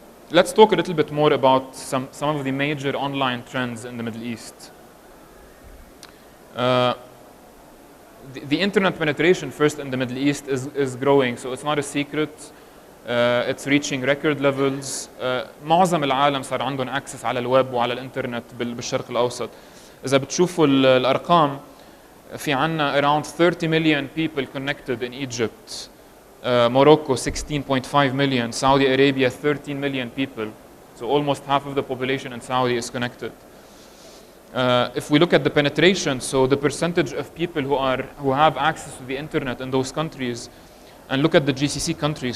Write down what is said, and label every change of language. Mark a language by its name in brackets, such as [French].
[English] Let's talk a little bit more about some of the major online trends in the Middle East. The internet penetration first in the Middle East is growing, so it's not a secret. It's reaching record levels. [Arabic] معظم العالم صار عندهم access على الويب وعلى الانترنت بالشرق الأوسط. إذا بتشوفوا الأرقام، في عنا [English] around 30 million people connected in Egypt. Morocco 16.5 million, Saudi Arabia 13 million people. So almost half of the population in Saudi is connected. If we look at the penetration, so the percentage of people who have access to the internet in those countries, and look at the GCC countries.